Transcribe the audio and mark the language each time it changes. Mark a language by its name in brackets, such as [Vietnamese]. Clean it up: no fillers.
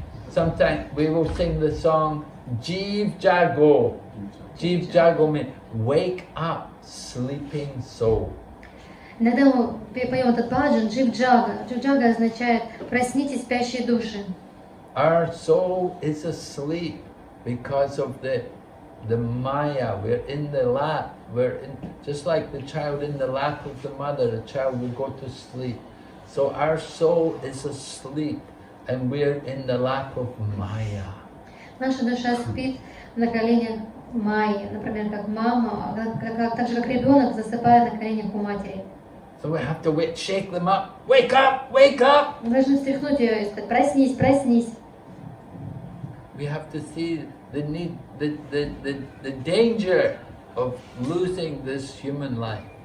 [English] Sometimes we will sing the song Jeev Jago. Jeev Jago means wake up, sleeping soul. [Russian] Иногда мы поем этот баджан Джив-джага. Джив-джага означает «проснитесь, спящие души». [English] Our soul is asleep because of the Maya. We're in the lap. Just like the child in the lap of the mother, the child will go to sleep. So our soul is asleep and we're in the lap of Maya. [Russian] Наша душа спит на коленях Майи, например, как мама, так же как ребенок засыпает на коленях у матери. [English] So we have to shake them up. Wake up! Wake up! [Russian] Мы должны встряхнуть ее и сказать: проснись, проснись. [English] We have to see the danger of losing this human life.